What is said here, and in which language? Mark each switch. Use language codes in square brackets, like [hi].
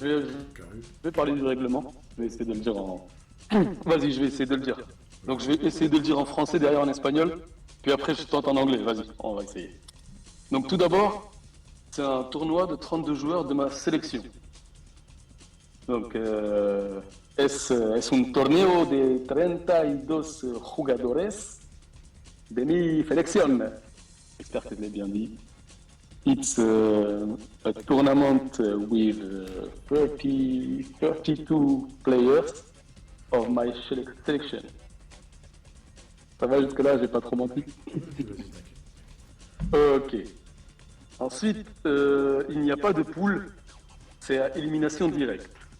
[fr] que le truc arrive. je vais parler du règlement. Je vais essayer de le dire en. Vas-y, je vais essayer de le dire. Donc, je vais essayer de le dire en français, derrière en espagnol. Puis après, je tente en anglais. Vas-y, on va essayer. Donc, tout d'abord, c'est un tournoi de 32 joueurs de ma sélection. Donc, [es] es un torneo de 32 jugadores de mi selección. [fr] J'espère que je l'ai bien dit. [en] It's a tournament with 32 players of my selection. [fr] Ça va jusque-là, j'ai pas trop menti. Vas-y, t'inquiète. Ok. Ensuite, il n'y a pas de poule, c'est à élimination directe.